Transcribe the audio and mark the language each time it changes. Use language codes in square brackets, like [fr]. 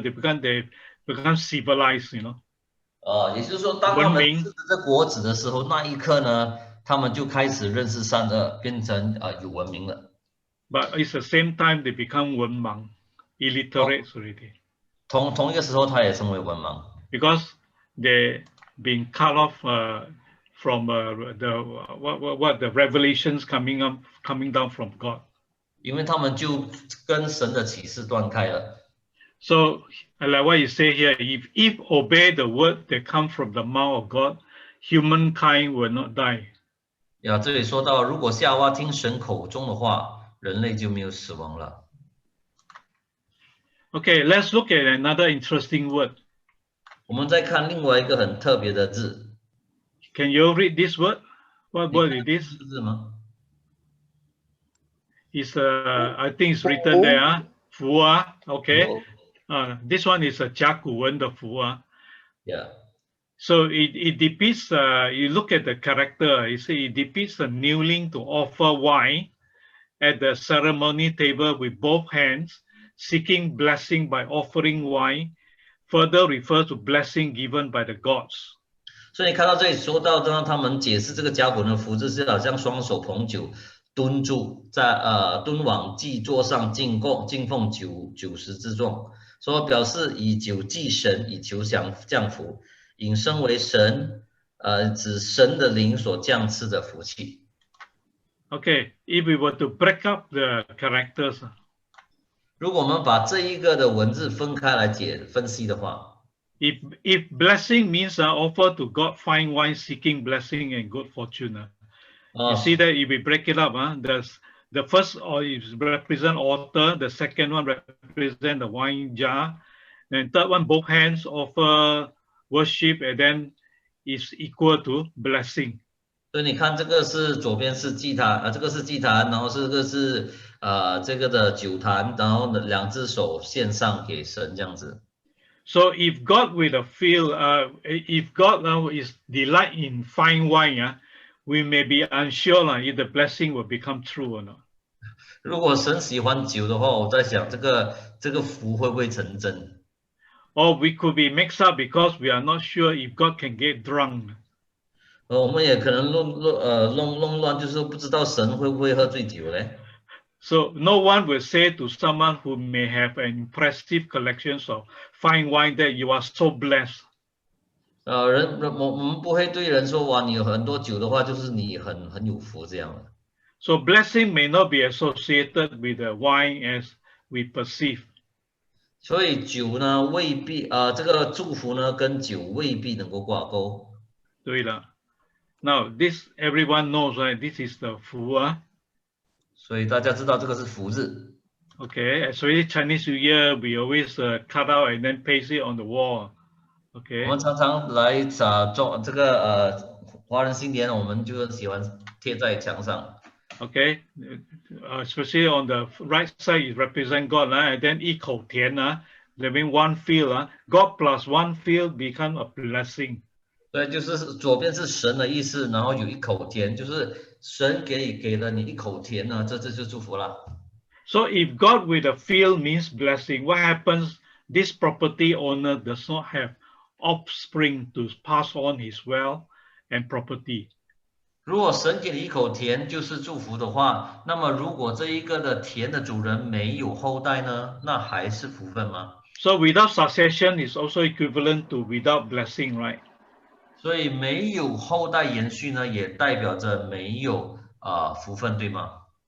[en] They become civilized, you know. [zh] 也就是说，当他们吃这果子的时候，那一刻呢，他们就开始认识善恶，变成有文明了。 [en] But it's the same time they become 文盲, illiterate already. [zh] 同一个时候，他也成为文盲。 [en] Because they being cut off from the revelations coming down from God. [zh] 因为他们就跟神的启示断开了。 [en] So, like what you say here, if obey the word that come from the mouth of God, humankind will not die. [zh] 呀，这里说到，如果夏娃听神口中的话，人类就没有死亡了。 [en] Okay, let's look at another interesting word. [zh] 我们再看另外一个很特别的字。 [en] Can you read this word? What word is this? [zh] 字吗？ [en] It's I think it's written there. 福啊 okay. This one is a [zh] 甲骨文的福啊 [en] Yeah. So it depicts, you look at the character, you see it depicts a kneeling to offer wine at the ceremony table with both hands, seeking blessing by offering wine, further refers to blessing given by the gods. [zh] 所以你看到这里说到，当他们解释这个甲骨文的福字是好像双手捧酒，蹲住在蹲往祭桌上敬奉酒食之众，说表示以酒祭神，以求降福，引申为神指神的灵所降赐的福气。 [en] Okay, if we were to break up the characters. [zh] 如果我们把这一个的文字分开来分析的话。 [en] If blessing means offer to God fine wine, seeking blessing and good fortune. You see that if we break it up, the first is represent altar, the second one represent the wine jar, and third one both hands offer worship, and then is equal to blessing. [zh] 所以你看，这个是左边是祭坛，这个是祭坛，然后这个是这个的酒坛，然后两只手献上给神这样子。 [en] So if God will feel, if God is delight in fine wine, we may be unsure if the blessing will become true or not. [zh] 如果神喜欢酒的话，我在想这个福会不会成真？ [en] Or we could be mixed up because we are not sure if God can get drunk. [zh] 我们也可能弄乱，就是不知道神会不会喝醉酒嘞。 [en] So no one will say to someone who may have an impressive collection of fine wine that you are so blessed. [zh] 我们不会对人说哇，你有很多酒的话，就是你很有福这样的。 [en] So blessing may not be associated with the wine as we perceive. [zh] 所以酒呢未必这个祝福呢跟酒未必能够挂钩。对了。 [en] Now this everyone knows, right? This is the 福啊。 [zh] 所以大家知道这个是福字。 [en] Okay, so Chinese New Year we always cut out and then paste it on the wall. Okay. [zh] 我们常常来做这个华人新年，我们就喜欢贴在墙上。 [en] Okay, especially on the right side, it represents God, and then [zh] 一口田 [en] that means one field, God plus one field become a blessing. [zh] 对，就是左边是神的意思，然后有一口田，就是神给了你一口田呢，这就祝福了。 [en] So if God with a field means blessing, what happens? This property owner does not have offspring to pass on his wealth and property. [zh] 如果神给你一口田就是祝福的话，那么如果这一个的田的主人没有后代呢，那还是福分吗？ [en] So without succession is also equivalent to without blessing, right? [zh] 所以没有后代延续呢，也代表着没有福分，对吗？